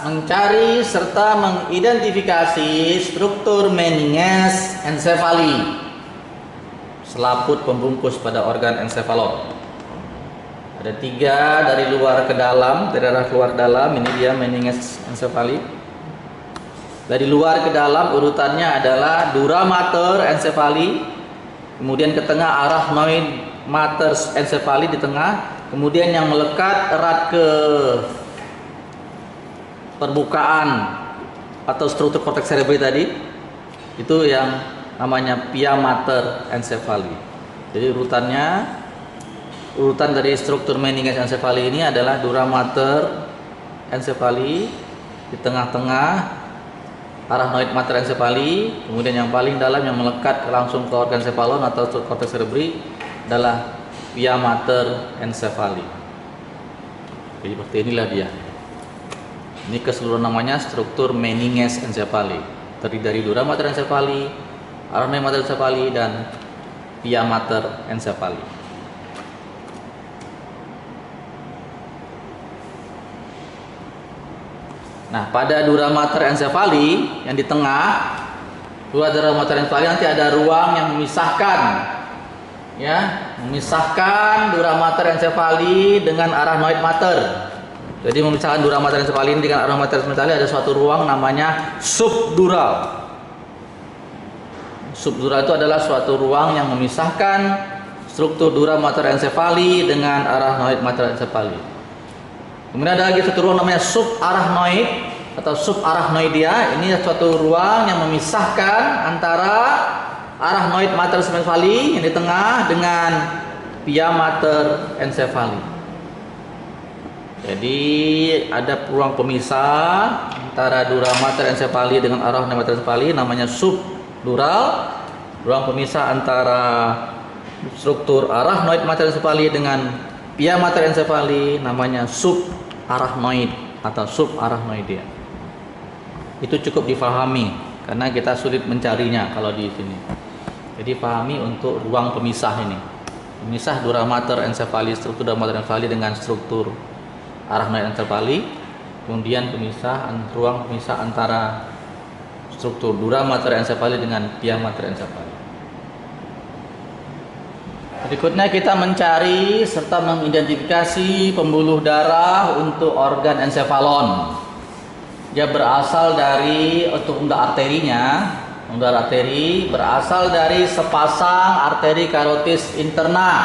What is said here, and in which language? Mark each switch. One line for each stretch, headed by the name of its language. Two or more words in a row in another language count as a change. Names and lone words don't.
Indonesian: Mencari serta mengidentifikasi struktur
Latin: meninges encephali,
Indonesian: selaput pembungkus pada organ encephalon. Ada 3 dari luar ke dalam, dari arah keluar dalam, ini dia
Latin: meninges encephali.
Indonesian: Dari luar ke dalam urutannya adalah
Latin: dura mater encephali,
Indonesian: kemudian ke tengah
Latin: arachnoid mater encephali
Indonesian: di tengah, kemudian yang melekat erat ke permukaan atau struktur korteks cerebri tadi itu yang namanya
Latin: pia mater encephali.
Indonesian: Jadi urutan dari struktur
Latin: meninges encephali
Indonesian: ini adalah
Latin: dura mater encephali
Indonesian: di tengah-tengah,
Latin: arachnoid mater encephali,
Indonesian: kemudian yang paling dalam yang melekat langsung ke organ cephalon atau korteks cerebri adalah
Latin: pia mater encephali.
Indonesian: Jadi seperti inilah dia. Ini keseluruhan namanya struktur
Latin: meninges encephali.
Indonesian: Terdiri dari
Latin: dura mater encephali, arachnoid mater encephali,
Indonesian: dan
Latin: pia mater encephali.
Indonesian: Nah, pada
Latin: dura mater encephali
Indonesian: yang di tengah,
Latin: dura mater encephali
Indonesian: nanti ada ruang yang memisahkan, memisahkan
Latin: dura mater encephali
Indonesian: dengan
Latin: arachnoid mater.
Indonesian: Jadi memisahkan
Latin: dura mater encephali
Indonesian: dengan
Latin: arachnoid mater encephali
Indonesian: ada suatu ruang namanya subdural. Subdural itu adalah suatu ruang yang memisahkan struktur
Latin: dura mater encephali
Indonesian: dengan
Latin: arachnoid mater encephali.
Indonesian: Kemudian ada lagi satu ruang namanya subarachnoid atau subarachnoidea. Ini suatu ruang yang memisahkan antara
Latin: arachnoid mater encephali
Indonesian: yang di tengah dengan
Latin: pia mater encephali.
Indonesian: Jadi ada ruang pemisah antara
Latin: dura mater encephali
Indonesian: dengan
Latin: arachnoid mater encephali
Indonesian: namanya subdural. Ruang pemisah antara struktur
Latin: arachnoid mater encephali
Indonesian: dengan
Latin: pia mater encephali
Indonesian: namanya subarachnoid atau subarachnoidea. Itu cukup difahami karena kita sulit mencarinya kalau di sini. Jadi pahami untuk ruang pemisah ini. Pemisah
Latin: dura mater encephali,
Indonesian: struktur
Latin: dura mater encephali
Indonesian: dengan struktur
Latin: arachnoid encephali,
Indonesian: kemudian ruang pemisah antara struktur
Latin: dura mater encephali
Indonesian: dengan
Latin: pia mater encephali.
Indonesian: Berikutnya kita mencari serta mengidentifikasi pembuluh darah untuk organ encephalon. Dia berasal dari unda arterinya. Unda arteri berasal dari sepasang arteri karotis interna.